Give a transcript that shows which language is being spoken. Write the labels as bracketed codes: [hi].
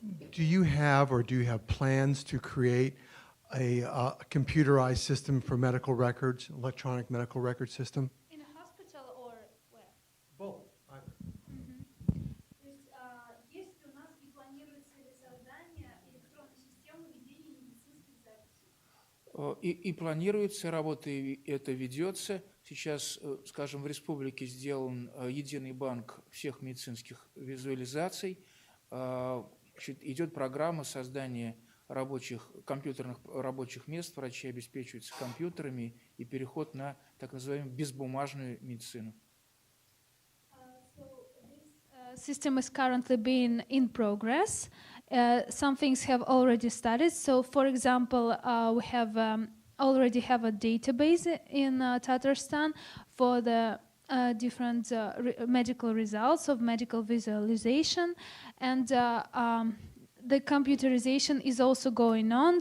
[en] Do you have plans to create a computerized system for medical records, electronic medical record system? In a hospital or where? Both. [ru] Есть у нас и планируется создание электронной системы ведения медицинских записей. И планируется, работа это ведется. Сейчас, скажем, в республике сделан единый банк всех медицинских визуализаций. Идет программа создания компьютерных рабочих мест. Врачи обеспечиваются компьютерами и переход на так называемую безбумажную медицину. [en] System is currently being in progress. Some things have already started. So, for example, we have already have a database in Tatarstan for the different medical results of medical visualization, and the computerization is also going on.